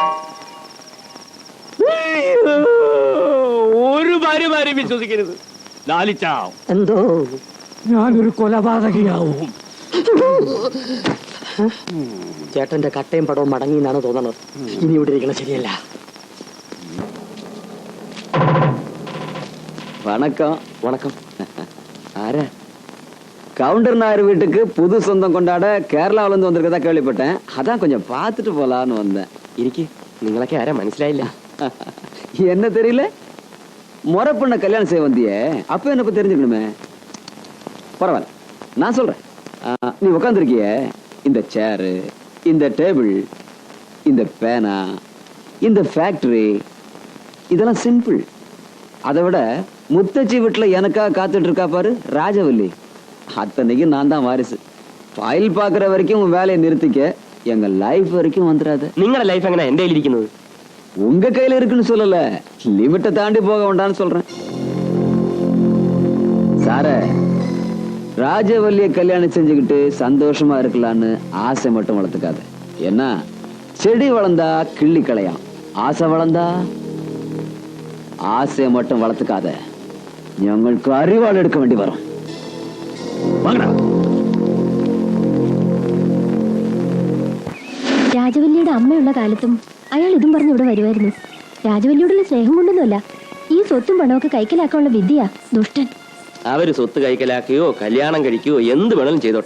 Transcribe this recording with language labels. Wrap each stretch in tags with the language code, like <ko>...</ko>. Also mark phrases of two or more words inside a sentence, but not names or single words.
<ml>ഒരു ഭാര്യമാരെയും വിശ്വസിക്കരുത് ലാലിച്ച. എന്തോ ഞാനൊരു കൊലപാതകയാവും. ചേട്ടന്റെ കട്ടയും പടവും മടങ്ങി എന്നാണ് തോന്നുന്നത്. ഇനി ഇവിടെ ഇരിക്കണം ശരിയല്ല.</ml> <ta>வணக்கம். வணக்கம். ஆரா? கவுண்டர் நாயர் வீட்டுக்கு புது சொந்தம் கொண்டாட கேரளாவில இருந்து வந்திருக்கதா கேள்விப்பட்டேன். அதான் கொஞ்சம் பார்த்துட்டு போலான்னு வந்தேன்.</ta> <ml>ഇരിക്ക്. നിങ്ങളൊക്കെ ആരാ മനസ്സിലായില്ല.</ml> <ta>என்ன தெரியல? முறை பொண்ண கல்யாணம் செய்ய வந்தியே, அப்ப என்ன பத்தி தெரிஞ்சுக்கணுமே. பரவாயில்ல, நான் சொல்றேன். நீ உட்காந்துருக்கிய இந்த சேரு, இந்த டேபிள், இந்த பேனா, இந்த ஃபேக்டரி, இதெல்லாம் சிம்பிள். அதை விட முத்தச்சி வீட்டுல எனக்காக காத்துட்டு இருக்கா பாரு ராஜவல்லி, அத்தனைக்கு நான் தான் வாரிசு. ஃபைல் பாக்குற வரைக்கும் உன் வேலையை நிறுத்திக்க, எங்க லைஃப் வரைக்கும் வந்துடாது.</ta> <ml>നിങ്ങളുടെ ലൈഫ് എങ്ങനെ എന്റെ കയ്യിലിരിക്കുന്നത്?</ml> <ta>உங்க கையில இருக்குன்னு சொல்லல, லிமிட்டை தாண்டி போக வேண்டாம்னு சொல்றேன். சார, ராஜவல்லிய கல்யாணம் செஞ்சுக்கிட்டு சந்தோஷமா இருக்கலான்னு ஆசை மட்டும் வளர்த்துக்காத. ஏன்னா செடி வளர்ந்தா கிள்ளி களையாம், ஆசை வளர்ந்தா ஆசையை மட்டும் வளர்த்துக்காத, ഞങ്ങൾക്ക് அறிவாள் எடுக்க வேண்டி வரும். வாங்கடா.</ta> <ml>രാജവല്ലിയുടെ അമ്മയുള്ള കാലത്തും അയാൾ ഇതും പറഞ്ഞ് ഇവിടെ വരുമായിരുന്നു. രാജവല്ലിയോടുള്ള സ്നേഹം കൊണ്ടൊന്നുമല്ല, ഈ സ്വത്തും പണമൊക്കെ കൈക്കലാക്കാനുള്ള വിദ്യയാ ദുഷ്ടൻ. അവര് സ്വത്ത് കൈക്കലാക്കുകയോ കല്യാണം കഴിക്കുകയോ എന്ത് വേണമെങ്കിലും ചെയ്തോട്ടെ.</ml>